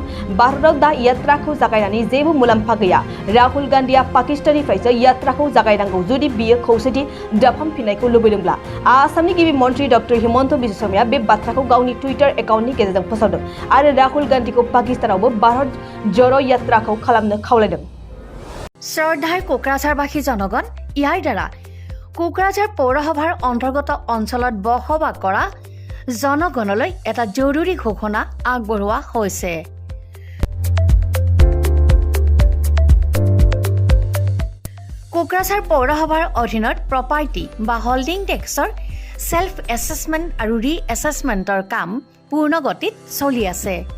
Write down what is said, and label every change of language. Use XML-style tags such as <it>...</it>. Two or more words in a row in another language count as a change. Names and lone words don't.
<brx>भारतआव दा यात्राखौ जागायनानै जेबो मुलाम्फा गैया। राहुल गान्धीया पाकिस्ताननिफ्राय यात्राखौ जागायनांगौ जुदि बियो खौसेथि दाफामफिननायखौ लुबैदोंब्ला। आसामनि गिबि मन्थ्रि डक्टर हिमन्त बिश्व शर्माया बे बाथ्राखौ गावनि टुइटार एकाउन्टनि गेजेरजों फोसावदों आरो राहुल गान्धीखौ पाकिस्तानावबो भारत ज'रो यात्राखौ खालामनो खावलायदों।</brx> <as>শ্ৰদ্ধাৰ কোকৰাঝাৰবাসী জনগণ, ইয়াৰ দ্বাৰা কোকৰাঝাৰ পৌৰসভাৰ অন্তৰ্গত অঞ্চলত বসবাস কৰা জনগণলৈ এটা জৰুৰী ঘোষণা আগবঢ়োৱা হৈছে। কোকৰাঝাৰ পৌৰসভাৰ অধীনত প্ৰপাৰ্টি বা হোল্ডিং টেক্সৰ সেল্ফ এছেছমেণ্ট আৰু ৰি এছেছমেণ্টৰ কাম পূৰ্ণ গতিত চলি আছে।</as>